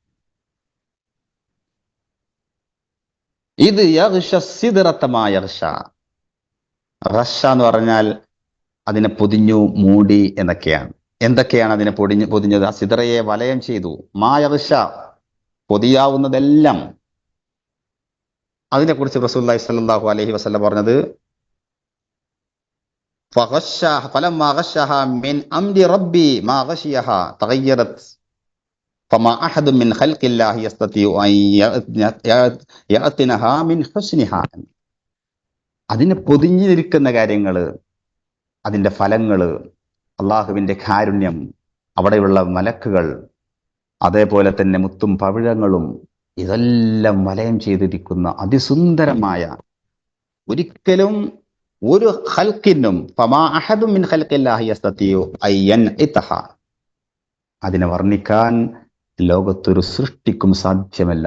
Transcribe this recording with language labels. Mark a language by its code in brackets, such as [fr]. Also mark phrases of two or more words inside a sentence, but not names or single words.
[ml] ഇത് റഷ എന്ന് പറഞ്ഞാൽ അതിനെ പൊതിഞ്ഞു, മൂടി എന്നൊക്കെയാണ്. എന്തൊക്കെയാണ് അതിനെ പൊതിഞ്ഞത്? ആ സിദ്റയെ വലയം ചെയ്തു. മായർഷ, പൊതിയാവുന്നതെല്ലാം. അതിനെക്കുറിച്ച് [ar] رسول الله صلى الله عليه وسلم [ml] പറഞ്ഞത്, [ar] فلما غشها من أمر ربي ما غشيها تغيرت فما أحد من خلق الله يستطيع أن يأتنها من حسنها. [ml] അതിനെ പൊതിഞ്ഞിരിക്കുന്ന കാര്യങ്ങള്, അതിന്റെ ഫലങ്ങള്, അള്ളാഹുവിന്റെ കാരുണ്യം, അവിടെയുള്ള മലക്കുകൾ, അതേപോലെ തന്നെ മുത്തും പവിഴങ്ങളും, ഇതെല്ലാം വലയം ചെയ്തിരിക്കുന്ന അതിസുന്ദരമായ, ഒരിക്കലും ഒരു ഖൽഖിനും അതിനെ വർണ്ണിക്കാൻ ലോകത്തൊരു സൃഷ്ടിക്കും സാധ്യമല്ല.